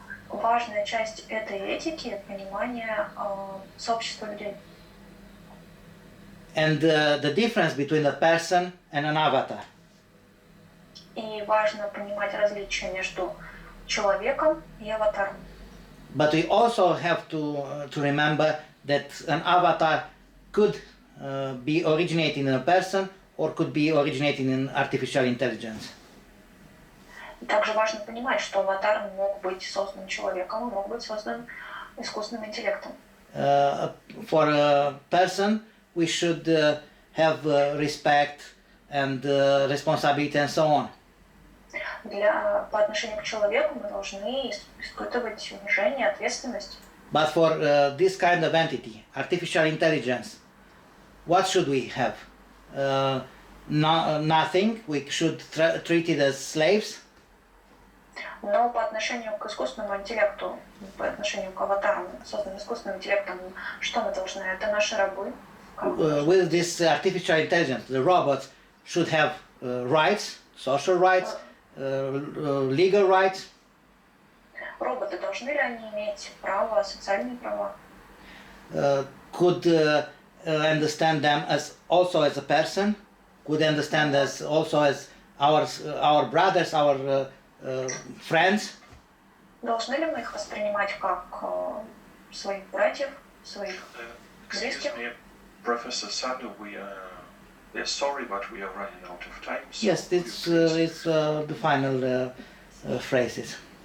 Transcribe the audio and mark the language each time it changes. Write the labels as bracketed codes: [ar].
[ru] Важная часть этой этики — понимание сообщества людей. [en] And the difference between a person and an avatar. [ru] И важно понимать различия между человеком и аватаром. [en] But we also have to remember that an avatar could be originating in a person or could be originating in artificial intelligence. [ru] Также важно понимать, что аватар мог быть создан человеком, мог быть создан искусственным интеллектом. [en] For a person, we should have respect and responsibility and so on. [ru] По отношению к человеку мы должны испытывать уважение, ответственность. [en] But for this kind of entity, artificial intelligence, what should we have? Nothing. We should treat it as slaves. [ru] Но по отношению к искусственному интеллекту, по отношению к аватарам, созданным искусственным интеллектом, что мы должны? Это наши рабы. [en] With this artificial intelligence, the robots should have rights, social rights, legal rights. [ru] Роботы, должны ли они иметь права, социальные права? [en] Could understand them as also as a person, could understand us also as our brothers, our friends. [ru] Должны ли мы их воспринимать как своих братьев, своих близких? [en] Professor Sandu, we are sorry, but we are running out of time. So Yes, it's the final phrases.